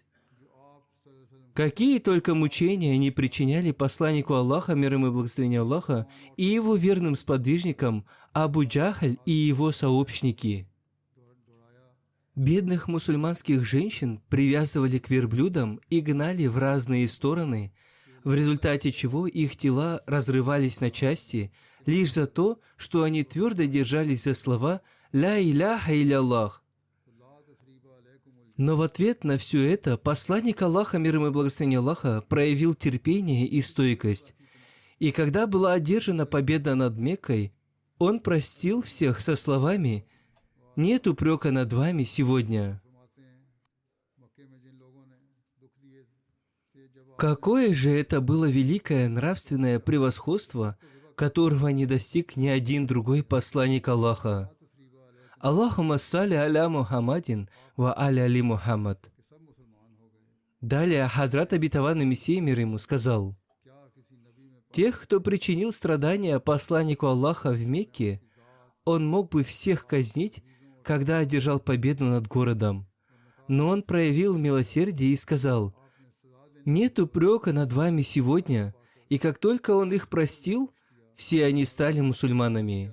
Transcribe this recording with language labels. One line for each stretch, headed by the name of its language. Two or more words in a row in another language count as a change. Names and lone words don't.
Russian: Какие только мучения они причиняли посланнику Аллаха, мир ему и благословение Аллаха, и его верным сподвижникам Абу Джахль и его сообщники. Бедных мусульманских женщин привязывали к верблюдам и гнали в разные стороны, в результате чего их тела разрывались на части лишь за то, что они твердо держались за слова
Arabic: «لا إله إلا الله».
Russian: Но в ответ на все это посланник Аллаха, мир ему и благословение Аллаха, проявил терпение и стойкость. И когда была одержана победа над Меккой, он простил всех со словами: «Нет упрека над вами сегодня». Какое же это было великое нравственное превосходство, которого не достиг ни один другой посланник Аллаха.
Arabic: اللهم صل على محمد وعلى آل محمد.
Russian: Далее Хазрат обетованный Мессия, мир ему, сказал: «Тех, кто причинил страдания посланнику Аллаха в Мекке, он мог бы всех казнить, когда одержал победу над городом. Но он проявил милосердие и сказал: «Нет упрека над вами сегодня», и как только он их простил, все они стали мусульманами.